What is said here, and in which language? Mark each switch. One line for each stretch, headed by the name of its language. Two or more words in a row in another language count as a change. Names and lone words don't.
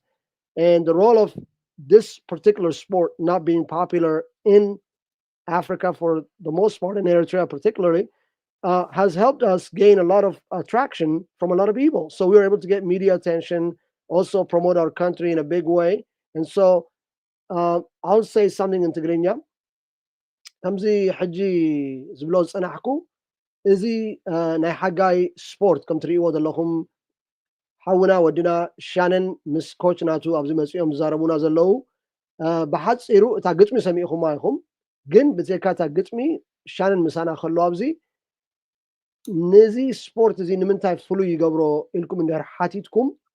English: And the role of this particular sport not being popular in Africa for the most part, in Eritrea particularly, has helped us gain a lot of attraction from a lot of people. So we were able to get media attention, also promote our country in a big way. And so I'll say something in Tigrinya.
Tigrinya: ከምዚ ሕጂ ዝብሎ ዝፀናሕኩ እዚ ናይ ሓጋይ ስፖርት ከም ትሪእዎ ዘለኹም ሓውና ወድና ሻነን ምስ ኮች ናቱ ኣብዚ መፂኦም ዝዛረቡና ዘለው ብሓፂሩ እታ ግጥሚ ሰሚዕኹማ ኢኹም ግን ብዘይካ እታ ግጥሚ ሻነን ምሳና ከሎ ኣብዚ ነዚ ስፖርት እዚ ንምንታይ ፍሉይ ይገብሮ ኢልኩም እንድሕር ሓቲትኩም